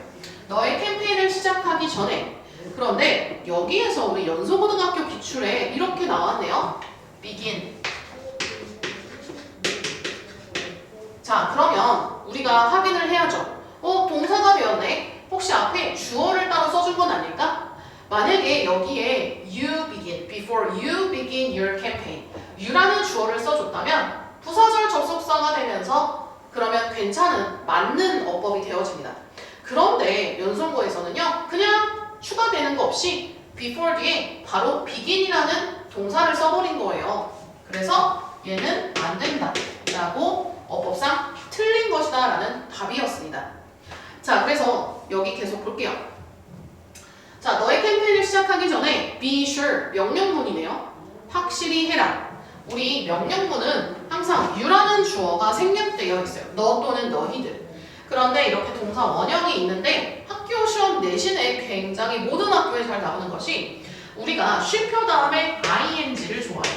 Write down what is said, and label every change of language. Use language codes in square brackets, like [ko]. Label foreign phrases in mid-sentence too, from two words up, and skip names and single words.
[ko] 너의 캠페인을 시작하기 전에. 그런데 여기에서 우리 연소고등학교 기출에 이렇게 나왔네요. begin. 자, 그러면 우리가 확인을 해야죠. 동사가 되었네. 혹시 앞에 주어를 따로 써준 건 아닐까? 만약에 여기에 [en] you begin begin, before you begin your campaign. [ko] you라는 주어를 써줬다면 부사절 접속사가 되면서 그러면 괜찮은, 맞는 어법이 되어집니다. 그런데 연속어에서는요, 그냥 추가되는 거 없이 before 뒤에 바로 begin이라는 동사를 써버린 거예요. 그래서 얘는 안 된다 라고 어법상 틀린 것이다 라는 답이었습니다. 자, 그래서 여기 계속 볼게요. 자, 너의 캠페인을 시작하기 전에 [en] be sure, [ko] 명령문이네요. 확실히 해라. 우리 명령문은 항상 you라는 주어가 생략되어 있어요. 너 또는 너희들. 그런데 이렇게 동사 원형이 있는데 학교 시험 내신에 굉장히 모든 학교에 잘 나오는 것이 우리가 쉼표 다음에 ing를 좋아해요.